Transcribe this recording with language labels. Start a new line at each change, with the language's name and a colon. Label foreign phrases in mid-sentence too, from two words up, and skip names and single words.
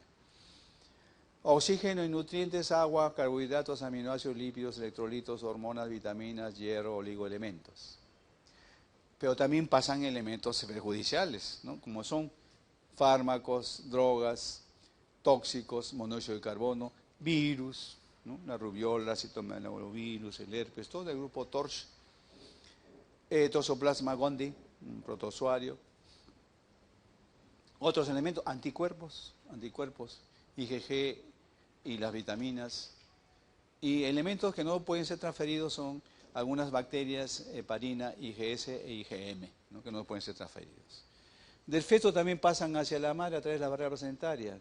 Spanish: Oxígeno y nutrientes, agua, carbohidratos, aminoácidos, lípidos, electrolitos, hormonas, vitaminas, hierro, oligoelementos. Pero también pasan elementos perjudiciales, ¿no? Como son fármacos, drogas, tóxicos, monóxido de carbono, virus, ¿no? La rubiola, citomegalovirus, el herpes, todo el grupo TORCH, Toxoplasma gondii, un protozoario. Otros elementos, anticuerpos, IgG y las vitaminas. Y elementos que no pueden ser transferidos son algunas bacterias, heparina, IgS e IgM, ¿no? Que no pueden ser transferidos. Del feto también pasan hacia la madre a través de la barrera placentaria.